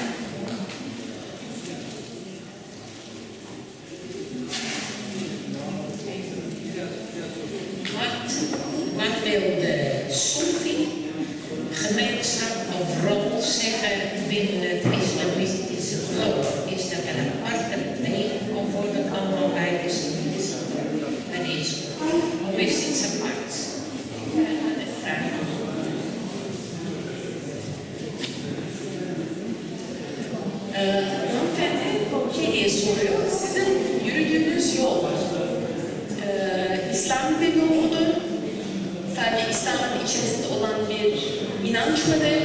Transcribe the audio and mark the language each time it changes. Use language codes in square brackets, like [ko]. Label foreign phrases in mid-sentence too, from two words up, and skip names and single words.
[nl] Wat wil de Sofi, gemeenschap of rol zeggen binnen het islamitische geloof? Is dat een aparte beweging of wordt het allemaal bij de Sofi's? Of is dit apart? Vraag. [tr] Hanımefendi, soruyor. Sizin yürüdüğünüz yol İslam bir yol mudur? Sadece İslam'ın içerisinde olan bir inanç mıdır?